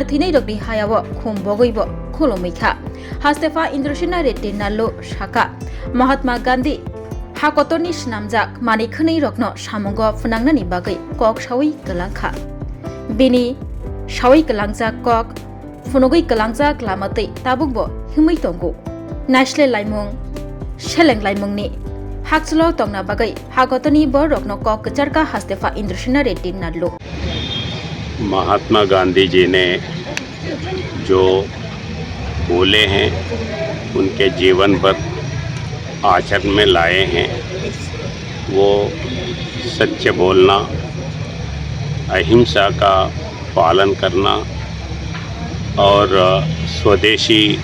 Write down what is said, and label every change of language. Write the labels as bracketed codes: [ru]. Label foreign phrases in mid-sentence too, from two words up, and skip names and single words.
[trp] Thinei Rokni Hayawo Khombogoi Bo Kholomika Hastefa Indroshina Reddy Nallo Shaka Mahatma Gandhi Hakotoni Shnamjak Manikhani Rokno Shamongo Funangnani Bagai Kok Shawi Galangkha Bini Shawi Galangjak Kok Funogoi Galangjak Lamate Tabungbo Himai Tongo Nashle Laimung Sheleng Laimungni Hakslo Tongna Bagai Hakotoni Borokno Kok Kacharka Hastefa Indroshina Reddy Nallo [hi] महात्मा गांधी जी ने जो बोले हैं उनके जीवन पर आचरण में लाए हैं वो सत्य बोलना, अहिंसा का पालन करना और स्वदेशी